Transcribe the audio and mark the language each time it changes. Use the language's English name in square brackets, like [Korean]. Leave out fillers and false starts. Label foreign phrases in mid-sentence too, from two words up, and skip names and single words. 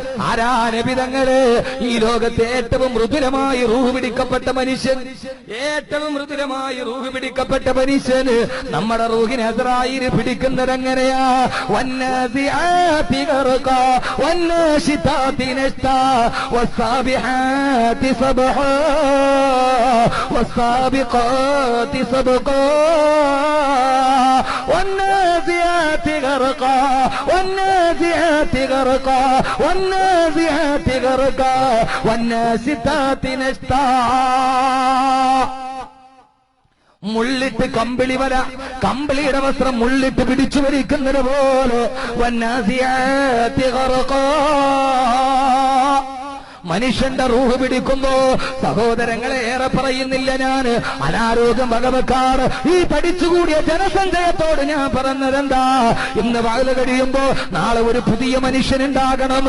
[Malayalam] ഈ ലോകത്തെ ഏറ്റവും മൃദുലമായി റൂഹ് പിടിക്കപ്പെട്ട മനുഷ്യൻ, ഏറ്റവും മൃദുലമായി റൂഹ് പിടിക്കപ്പെട്ട മനുഷ്യന് നമ്മുടെ റൂഹിനെ അസ്രായീൽ പിടിക്കുന്നത് എങ്ങനെയാ? [Arabic] والنازعات غرقا والناشطات نشطا والسابحات سبحا والسابقات سبقا والنازعات غرقا والنازعات غرقا والنازعات غرقا والناشطات نشطا. [Malayalam] മുള്ളിട്ട് കമ്പിളിയുടെ വസ്ത്രം മുള്ളിട്ട് പിടിച്ചു വലിക്കുന്നത് പോലെ [Arabic] والنازعات غرقا. [Malayalam] മനുഷ്യന്റെ റൂഹ് പിടിക്കുമ്പോ സഹോദരങ്ങളെ ഏറെ പറയുന്നില്ല ഞാൻ, അനാരോഗ്യം വകവെക്കാറ് ഈ പഠിച്ചുകൂടിയ ജനസഞ്ചയത്തോട് ഞാൻ പറഞ്ഞതെന്താ, ഇന്ന് വാല് കഴിയുമ്പോ നാളെ ഒരു പുതിയ മനുഷ്യനുണ്ടാകണം.